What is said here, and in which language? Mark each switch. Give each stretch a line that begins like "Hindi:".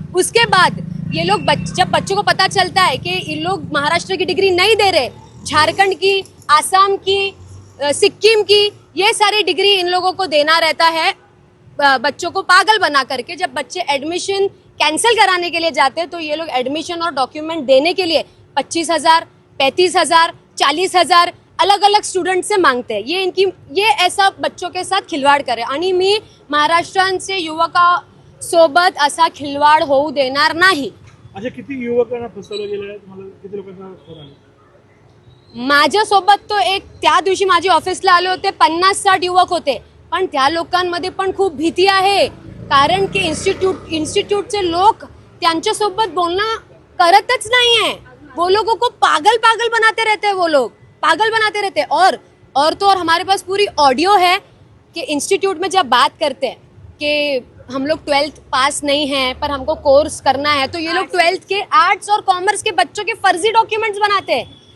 Hindi: उसके बाद ये लोग जब बच्चों को पता चलता है कि इन लोग महाराष्ट्र की डिग्री नहीं दे रहे, झारखंड की, आसाम की, सिक्किम की, ये सारी डिग्री इन लोगों को देना रहता है बच्चों को पागल बना करके. जब बच्चे एडमिशन कैंसिल कराने के लिए जाते हैं तो ये लोग एडमिशन और डॉक्यूमेंट देने के लिए 25,000, 35,000, 40,000 अलग अलग स्टूडेंट से मांगते हैं. ये ऐसा बच्चों के साथ खिलवाड़ करे
Marathi: आणि मी महाराष्ट्रांचे युवका सोबत असा खिलवाड होऊ देणार नाही. अच्छा, किती युवकांना फसवलं गेलं आहे? तुम्हाला किती लोकांना फोन आले? माझ्यासोबत तो एक त्या दिवशी माझ्या ऑफिसला आले होते 50-60 युवक होते, पण त्या लोकांमध्ये पण खूप भीती आहे. कारण की इन्स्टिट्यूटचे लोक त्यांच्यासोबत बोलणं करतच नाही है.
Hindi: वो लोगों को पागल बनाते रहते हैं, वो लोग पागल बनाते रहते हैं. और हमारे पास पूरी ऑडियो है कि इंस्टीट्यूट में जब बात करते हैं कि हम लोग 12th पास नहीं हैं पर हमको कोर्स करना है, तो ये लोग 12th के आर्ट्स और कॉमर्स के बच्चों के फर्जी डॉक्यूमेंट्स बनाते हैं.